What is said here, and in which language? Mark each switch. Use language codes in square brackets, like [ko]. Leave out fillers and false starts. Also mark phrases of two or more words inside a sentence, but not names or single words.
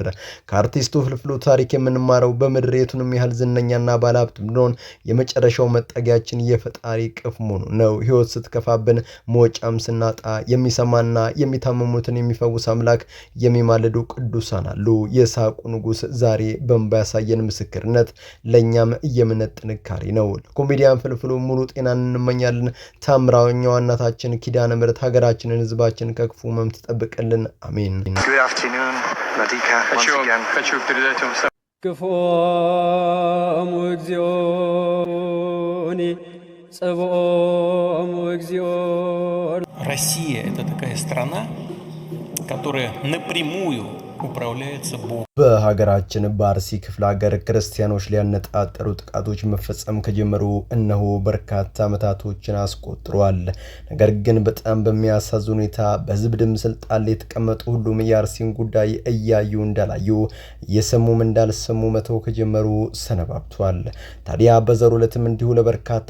[am] ከአርቲስቱ ፍልፍሉ ታሪክ የምንማረው በምድር የቱንም ያህል ዝነኛና ባለሀብት ብንሆን የመጨረሻው መጠጊያችን የፈጣሪ ቅፍ መሆኑ ነው። ህይወት ስትከፋብን መውጫም ስናጣ የሚሰማና የሚታመሙትን የሚፈውስ አምላክ የሚማልዱ ቅዱሳን አሉ። የሳቁ ንጉስ ዛሬ በእንባ ያሳየን ምስክርነት ለእኛም የእምነት ጥንካሬ ነው። ለኮሜዲያን ፍልፍሉ ሙሉ ጤናን እንመኛለን። ታምራኛዋ እናታችን ኪዳነ ምሕረት ሀገራችንን ህዝባችን ከክፉ ህመም ትጠብቅልን። አሜን። [gez] ክፉም እግዚኦ ጽብኦም እግዚኦ [ru] Россия – это такая страна, которая напрямую [am] በሀገራችን በአርሲ ክፍለ ሀገር ክርስቲያኖች ሊያነጣጠሩ ጥቃቶች መፈጸም ከጀመሩ እነሆ በርካታ ዓመታቶችን አስቆጥሯል። ነገር ግን በጣም በሚያሳዝን ሁኔታ በህዝብ ድምፅ ስልጣን ላይ የተቀመጡ ሁሉም የአርሲን ጉዳይ እያዩ እንዳላዩ እየሰሙም እንዳልሰሙ መተው ከጀመሩ ሰነባብቷል። ታዲያ በዘሩ ዕለትም እንዲሁ ለበርካታ